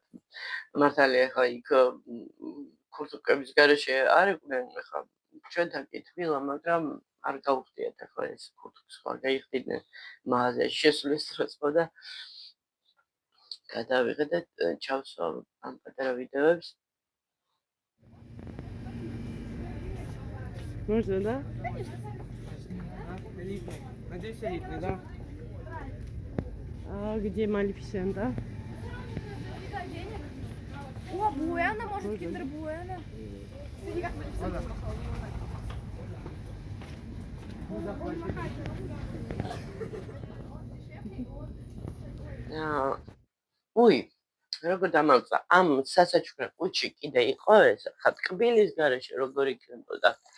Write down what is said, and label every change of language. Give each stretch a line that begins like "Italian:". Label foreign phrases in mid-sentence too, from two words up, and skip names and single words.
Georgian: მართალია ახლა იქ ქურთუკების გარეშე არ იყვნენ ახლა ჩვენთან კი თბილა, მაგრამ არ გავხდიათ ახლა ეს ქურთუკს ხო არ გაიხდიდნენ მაღაზიაში შესვლის დროს ხო და გადავიღე და ჩავსვავ ამ პატარა ვიდეოებს.
Russian: Можно, да? Надеюсь, элитный, да? А где Малефисента? О, Буэна, может, киндер Буэна.
Georgian: Ui, როგორ დამავწა. ამ სასაჩუქრ ყუთში კიდე იყო ეს ხა ტკბილის გარეშე როგორ იქნებოდა.